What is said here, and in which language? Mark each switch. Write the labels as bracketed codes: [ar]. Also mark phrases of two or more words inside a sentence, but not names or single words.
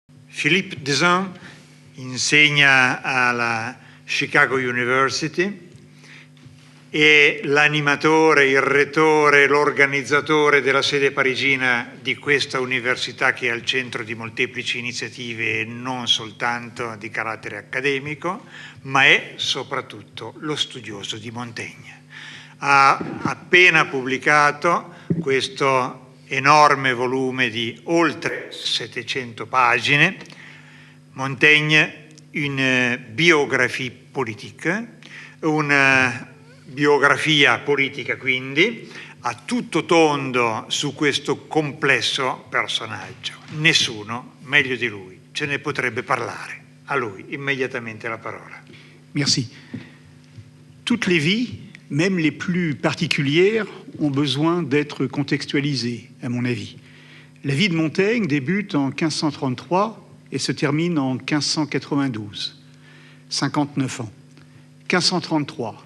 [it] Philippe Desan insegna alla Chicago University, è l'animatore, il rettore, l'organizzatore della sede parigina di questa università che è al centro di molteplici iniziative non soltanto di carattere accademico, ma è soprattutto lo studioso di Montaigne. Ha appena pubblicato questo enorme volume di oltre 700 pagine, Montaigne, [fr] une biographie politique, [it] una biografia politica quindi, a tutto tondo su questo complesso personaggio. Nessuno meglio di lui ce ne potrebbe parlare. A lui immediatamente la parola. [fr] Merci. Toutes les vies, même les plus particulières, ont besoin d'être contextualisées, à mon avis. La vie de Montaigne débute en 1533 et se termine en 1592. 59 ans. 1533.